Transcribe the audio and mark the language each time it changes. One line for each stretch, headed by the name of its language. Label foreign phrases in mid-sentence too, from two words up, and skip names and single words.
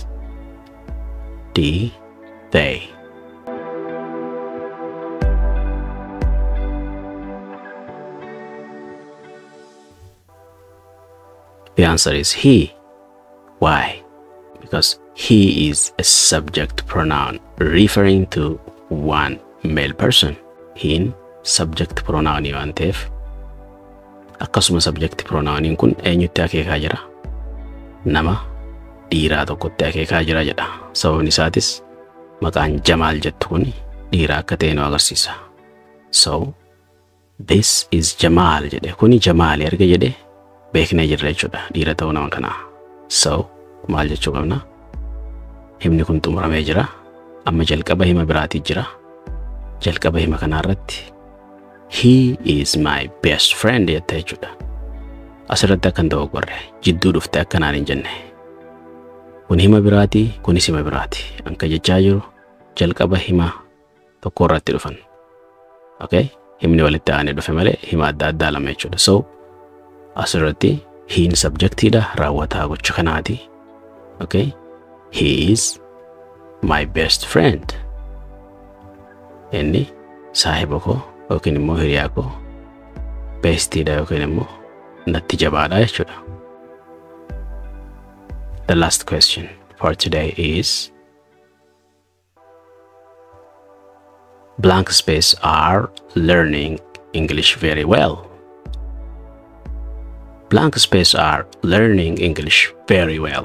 English: D, they. The answer is he. Why? Because he is a subject pronoun referring to one male person.
Oromo: Hin
English: subject pronoun
Oromo: waan ta'eef akkasuma
English: subject pronoun
Oromo: kun eenyutti akeekaa jira? Nama dhiiraa tokkotti akeekaa jira jedha. Sababni isaatis maqaan Jamaal jettu kun dhiiraa akka ta'e nu agarsiisa.
English: So this is Jamal
Oromo: jedhe. Kuni Jamaal erga jedhe beeknee jirra jechuudha. Dhiira ta'uu nama kanaa. So maal jechuu qabna? Himni kun xumuramee jira. Amma jalqaba hima biraatii jira. Jalqaba hima kanarratti
English: he is my best friend
Oromo: jette jechuudha. Asirratti akkan ta'u qorre jidduu dhufte akkanaan hin jenne. Kun hima biraatii, kunis hima biraatii. Anka jechaa jiru jalqaba hima tokko irratti dhufan. Okay? Himni walitti aanee dhufe malee hima adda addaa lama jechuudha. So asirratti hin subjectiidha, raawwataa gocha kanaati.
English: Okay? He is my best friend.
Oromo: Inni saahiba koo yookiin immoo hiriyaa koo bestiidha yookiin immoo natti jabaadha jechuudha.
English: The last question for today is blank space are learning English very well. Blank space are learning English very well.